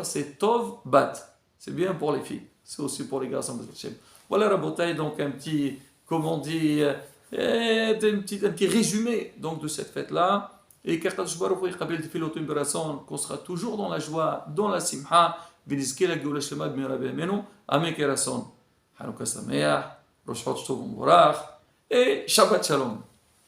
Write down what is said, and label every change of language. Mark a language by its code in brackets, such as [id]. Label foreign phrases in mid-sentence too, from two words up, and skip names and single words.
[fr] C'est tov, bat. C'est bien pour les filles. C'est aussi pour les garçons. Voilà la beauté, donc un petit, comment on dit, un petit résumé donc, de cette fête-là. Et qu'on sera toujours dans la joie, dans la simha, [he] ונזכה לגאולה שלמה במהרה בימינו, אמן כן רצון. חנוכה שמח, ראש חודש טוב ומבורך, שבת שלום.